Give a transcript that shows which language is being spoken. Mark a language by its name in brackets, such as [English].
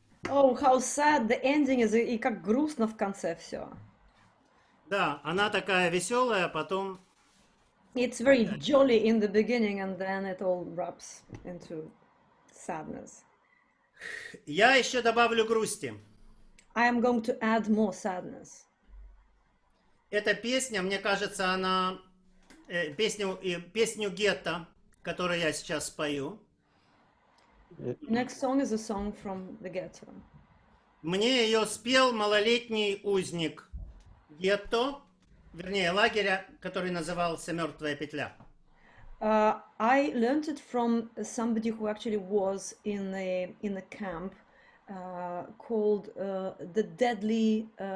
[English] Oh, how sad the ending is, [Russian] и как грустно в конце все. Да, она такая веселая, потом... [English] It's very jolly in the beginning and then it all wraps into sadness. [Russian] Я еще добавлю грусти. [English] I am going to add more sadness. [Russian] Эта песня, мне кажется, она... Песню «Гетто», которую я сейчас спою. [English] Next song is a song from the Ghetto. [Russian] Мне ее спел малолетний узник гетто, вернее, лагеря, который назывался «Мертвая петля». [English] I learned it from somebody who actually was in a camp called the Deadly.